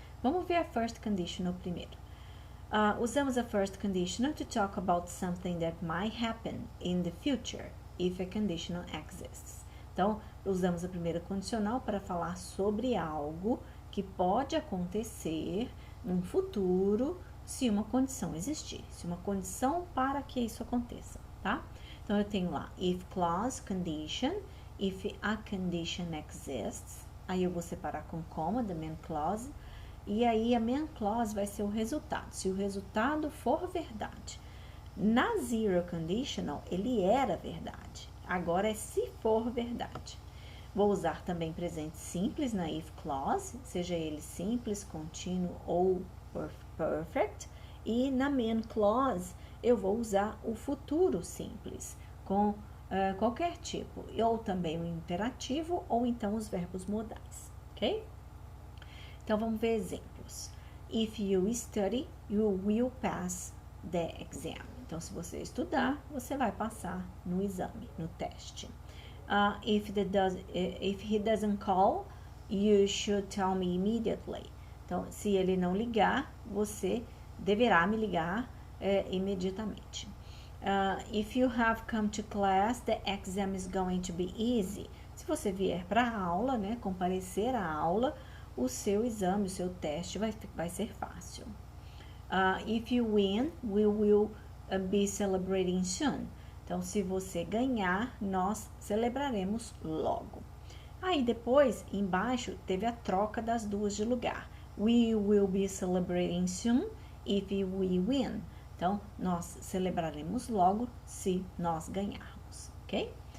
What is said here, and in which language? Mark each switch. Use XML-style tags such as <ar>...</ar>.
<pt>Vamos ver a first conditional primeiro. Usamos a</pt> <en>first conditional to talk about something that might happen in the future if a conditional exists.</en> <pt>Então, usamos a primeira condicional para falar sobre algo que pode acontecer no futuro se uma condição existir, se uma condição para que isso aconteça, tá? Então, eu tenho lá</pt> <en>if clause, condition, if a condition exists,</en> <pt>aí eu vou separar com comma, the main clause, e aí a main clause vai ser o resultado, se o resultado for verdade. Na zero conditional, ele era verdade, agora é se for verdade. Vou usar também presente simples na if clause, seja ele simples, contínuo ou perfect, e na main clause eu vou usar o futuro simples, com qualquer tipo, ou também o imperativo, ou então os verbos modais, ok? Então, vamos ver exemplos.</pt> <en>If you study, you will pass the exam.</en> <pt>Então, se você estudar, você vai passar no exame, no teste.</pt> <en>If he doesn't call, you should tell me immediately.</en> <pt>Então, se ele não ligar, você deverá me ligar imediatamente.</pt> <en>If you have come to class, the exam is going to be easy.</en> <pt>Se você vier para a aula, né, comparecer à aula, o seu exame, o seu teste vai ser fácil.</pt> <en>If you win, we will be celebrating soon.</en> <pt>Então, se você ganhar, nós celebraremos logo. Aí, depois, embaixo, teve a troca das duas de lugar.</pt> <en>We will be celebrating soon if we win.</en> <pt>Então, nós celebraremos logo se nós ganharmos, ok?</pt>